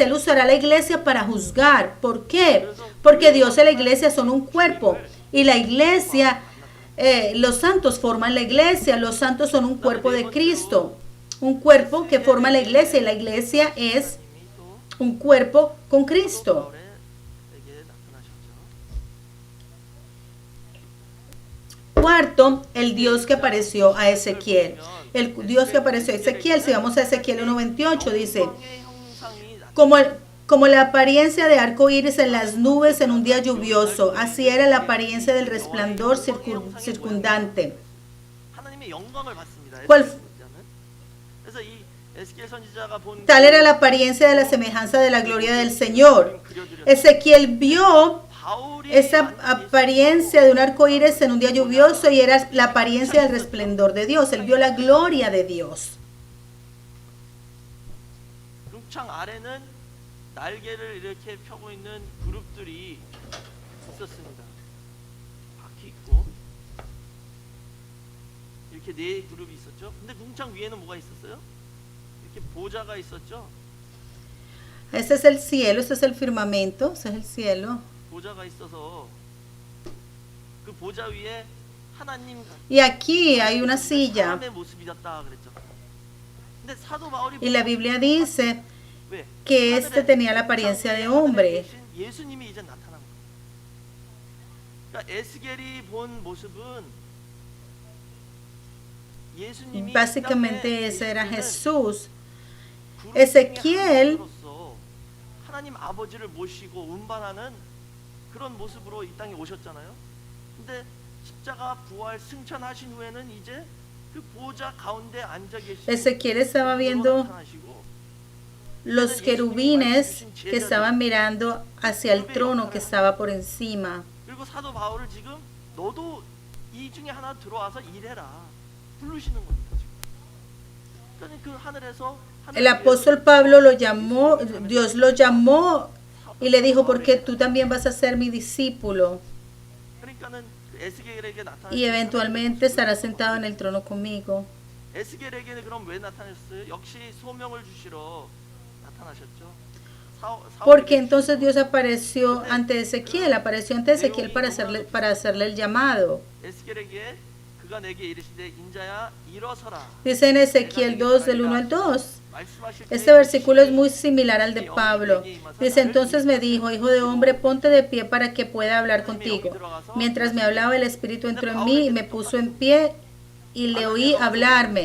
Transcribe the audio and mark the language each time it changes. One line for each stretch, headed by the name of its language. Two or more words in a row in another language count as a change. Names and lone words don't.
Spanish: Él usará la iglesia para juzgar. ¿Por qué? Porque Dios y la iglesia son un cuerpo. Y la iglesia, los santos forman la iglesia. Los santos son un cuerpo de Cristo. Un cuerpo que forma la iglesia. Y la iglesia es un cuerpo con Cristo.
Korean: 바울에게 나타나셨죠.
Spanish: Cuarto, el Dios que apareció a Ezequiel. El Dios que apareció a Ezequiel, si vamos a Ezequiel 1:28, dice,
Korean: 영광의 형상이
Spanish: como la apariencia de arco iris en las nubes en un día lluvioso, así era la apariencia del resplandor circundante.
Korean: 하나님의 영광을 받습니다.
Spanish: ¿Cuál?
Korean: 그래서 이 에스겔 선지자가 본
Spanish: Tal era la apariencia de la semejanza de la gloria del Señor. Ezequiel vio
Korean: 바울이
Spanish: esa apariencia de un arco iris en un día lluvioso y era la apariencia del resplendor de Dios. Él vio la gloria de Dios.
Korean: 궁창 아래는 날개를 이렇게 펴고 있는 그룹들이 있었습니다. 바퀴 있고 이렇게 네 그룹이 있었죠. 근데 궁창 위에는 뭐가 있었어요? 이렇게 보좌가 있었죠.
Spanish: Este es el cielo, este es el firmamento, este es el cielo.
Korean: 보좌가 있어서 그 보좌 위에 하나님
Spanish: Y aquí hay una silla.
Korean: 사람의 모습이었다 그랬죠. 근데 사도 바울이
Spanish: Y la Biblia dice
Korean: 왜?
Spanish: que este tenía la apariencia de hombre.
Korean: 예수님이 이제 나타난 거예요. 그러니까 에스겔이 본 모습은 예수님이
Spanish: Básicamente ese era Jesús. Ezequiel
Korean: 하나님 아버지를 모시고 운반하는 그런 모습으로 이 땅에 오셨잖아요. 근데 십자가 부활 승천하신 후에는 이제 그 보좌 가운데 앉아 계시고
Spanish: Ezequiel estaba viendo
Korean: 나타나시고
Spanish: los querubines que estaban mirando hacia el trono que estaba por encima.
Korean: 그리고 사도 바울을 지금 너도 이 중에 하나 들어와서 일해라 부르시는 겁니다. 지금. 그러니까 그 하늘에서
Spanish: El apóstol Pablo lo llamó, Dios lo llamó y le dijo, porque tú también vas a ser mi discípulo
Korean: 그러니까는 에스겔에게 나타났어요.
Spanish: y eventualmente estarás sentado en el trono conmigo.
Korean: 에스겔에게는 그럼 왜 나타났어요? 역시 소명을 주시러 나타나셨죠.
Spanish: Porque entonces Dios apareció ante Ezequiel para hacerle el llamado.
Korean: 에스겔에게 그가 내게 이르시되 인자야 일어서라.
Spanish: Dice en Ezequiel 2 del 1 al 2. Este versículo es muy similar al de Pablo. Dice, entonces me dijo, hijo de hombre, ponte de pie para que pueda hablar contigo. Mientras me hablaba, el Espíritu entró en mí y me puso en pie y le oí hablarme.